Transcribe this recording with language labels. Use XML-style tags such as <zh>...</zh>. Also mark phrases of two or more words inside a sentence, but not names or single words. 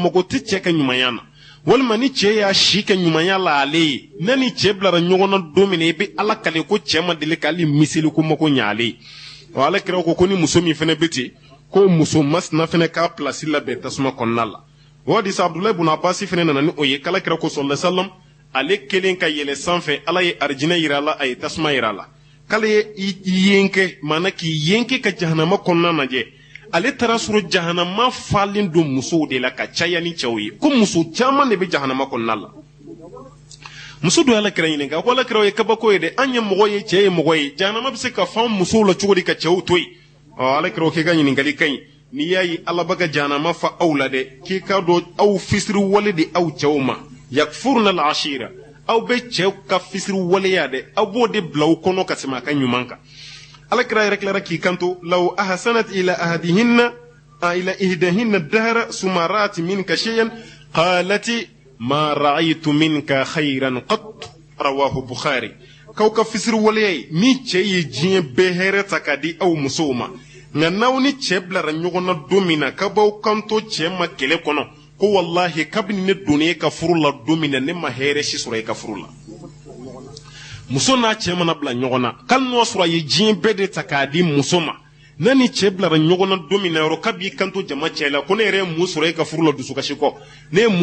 <bm>mago tɛ cɛ ka ɲumanya na walima ni cɛ y'a si kɛ ɲumanya la ale ye ne ni cɛ bilara ɲɔgɔn na don min na i bɛ ala kale ko cɛ ma deli k'ale miseli ko mago ɲɛ ale ye wa ala kira ko ni muso min fana bɛ ten ko muso masina fana k'a pilasi labɛn tasuma kɔnɔna la o hadisa abudulayi ibn abasi fana nana ni o ye kala kira ko</bm> <ar>صلى الله عليه وسلم</ar> <bm>ale kelen ka yɛlɛ sanfɛ ala ye arijinɛ yira a la a ye tasuma yira a la k'ale ye yenkɛ maana k'i yenkɛ ka jahanama kɔnɔna lajɛ ale taara sɔrɔ jahanama falen don musow de la ka caya ni cɛw ye ko muso caman de bɛ jahanama kɔnɔna la muso dɔ ala kira ɲininka ko ala kira o ye kabako ye dɛ an ye mɔgɔ ye cɛ ye mɔgɔ ye jahanama bɛ se ka fan musow la cogo di ka cɛw to yen ala kira o k'i ka ɲininkali ka ɲi n'i y'a ye ala bɛ ka jahanama fa aw la dɛ k'i ka dɔn aw fisiri wale de aw cɛw ma</bm> <ar>يكفرن العشير</ar> <bm>aw bɛ cɛw ka fisiri waleya dɛ aw b'o de bila aw kɔnɔ ka tɛmɛ a ka ɲuman kan ala kira yɛrɛ tilara k'i kanto</bm> <ar>لو أحسنت إلى أحدهن إلى إحداهن دهرا ثم رأت منك شيئا قالت ما رأيت منك خيرا قط رواه البخاري</ar> <bm>kaw ka fisiri waleya ni cɛ ye diɲɛ bɛɛ hɛrɛ ta k'a di aw musow ma nka n'aw ni cɛ bilara ɲɔgɔn na don min na ka b'aw kanto cɛ ma kɛlɛ kɔnɔ ko wallahi kabini ne donnen e ka furu la don min na ne ma hɛrɛ si sɔrɔ e ka furu la muso n'a cɛ mana bila ɲɔgɔn na k'ali n'o sɔrɔ a ye diɲɛ bɛɛ de ta k'a di muso ma ne ni cɛ bilara ɲɔgɔn na don min na yɔrɔ kab'i kanto jama cɛ la ko ne yɛrɛ ye mun sɔrɔ e ka furu la dusukasi kɔ ne ye mun</bm>